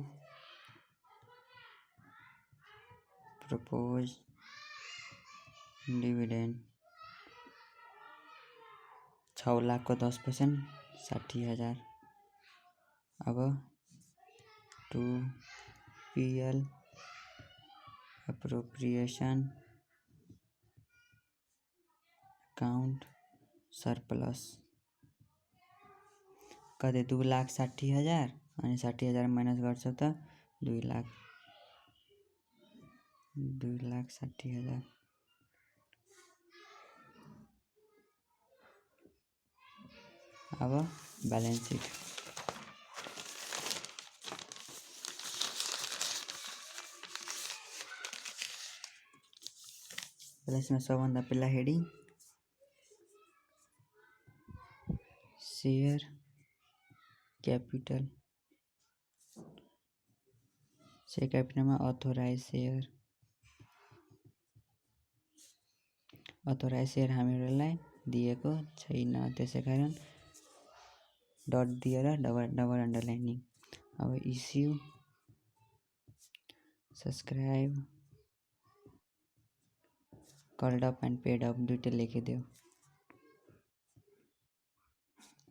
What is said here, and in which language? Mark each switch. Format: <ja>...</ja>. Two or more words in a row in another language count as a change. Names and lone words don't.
<en>proposed dividend 6 लाख को 10% 60,000 अब to PL appropriation account surplus</en> <ne>कते 2,60,000 अनि 60,000 माइनस गर्छ त 2 लाख 2,60,000 अब</ne> <en>balance sheet balance</en> <ne>में सबभन्दा पहिला हेडिङ</ne> <en>share capital</en> <ne>में</ne> <en>authorised share</en> <ne>हामीहरूलाई दिएको छैन त्यसै कारण डट दिएर</ne> <en>double underlining</en> <ne>अब</ne> <en>issue subscribe called up and paid up</en> <ne>दुईटा लेखिदेऊ</ne>